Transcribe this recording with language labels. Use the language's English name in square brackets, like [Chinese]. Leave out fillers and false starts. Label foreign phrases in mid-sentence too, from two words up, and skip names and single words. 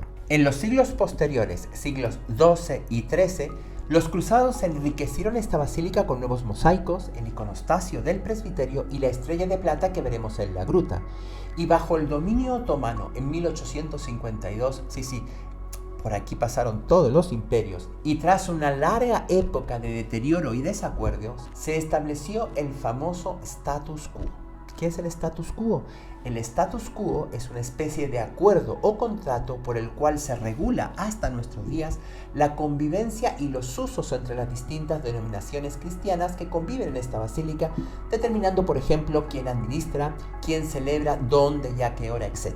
[Spanish] En los siglos posteriores, siglos XII y XIII, los cruzados enriquecieron esta basílica con nuevos mosaicos, el iconostasio del presbiterio y la estrella de plata que veremos en la gruta. Y bajo el dominio otomano en 1852, Por aquí pasaron todos los imperios y tras una larga época de deterioro y desacuerdos, se estableció el famoso [Latin] status quo. [Spanish] ¿Qué es el [Latin] status quo? [Spanish] El [Latin] status quo [Spanish] es una especie de acuerdo o contrato por el cual se regula hasta nuestros días la convivencia y los usos entre las distintas denominaciones cristianas que conviven en esta basílica, determinando, por ejemplo, quién administra, quién celebra, dónde y a qué hora, etc.